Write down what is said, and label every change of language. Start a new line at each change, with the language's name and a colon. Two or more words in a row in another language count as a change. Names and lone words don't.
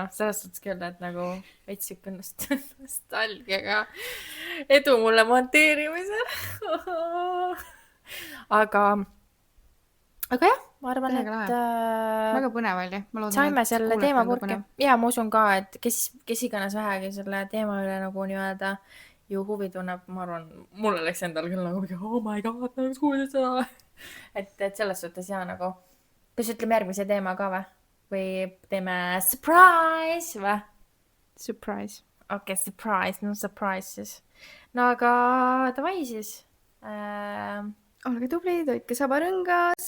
Estonian: Selles suhtes küll, et nagu veits siuke nostalgiaga edu mulle monteerimisel. Aga jah, ma arvan, et väga põnev oli. Saime selle teema purki. Ja ma usun ka, et kes iganes vähegi selle teema üle nagu nii-öelda ju huvi tunneb, ma arvan, mulle läks endal küll nagu
English: oh my god,
Estonian: nagu kuulid seda. Et selles suhtes jaa nagu, kas ütleme järgmise teema ka või? Või teeme surprise või? Surprise. Okei, surprise, no surprise siis. No aga davai siis. Olge tublid, hoidke saba rõngas.